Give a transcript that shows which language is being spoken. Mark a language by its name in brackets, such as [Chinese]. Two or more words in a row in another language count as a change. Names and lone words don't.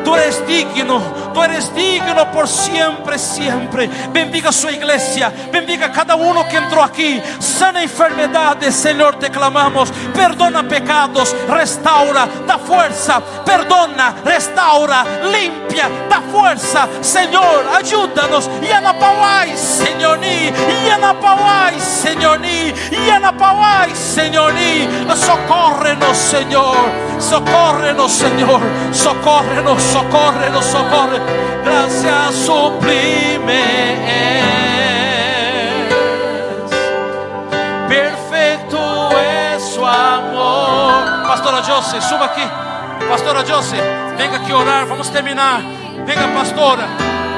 [Spanish] Tú eres digno por siempre, siempre. Bendiga su iglesia, bendiga cada uno que entró aquí. Sana enfermedades, Señor, te clamamos. Perdona pecados, restaura, da fuerza. Perdona, restaura, limpia, da fuerza. Señor, ayúdanos. [Quechua] Yanapawai, Señor, Yanapawai, Señor, Yanapawai, Señor. [Spanish] Socórrenos, Señor. Socórrenos, Señor. Socórrenos, socórrenos, socórrenos. Gracias sublime es. Perfecto es su amor. Pastora Josie, suba aquí. Pastora Josie, venga aqui orar. Vamos terminar. Venga, pastora.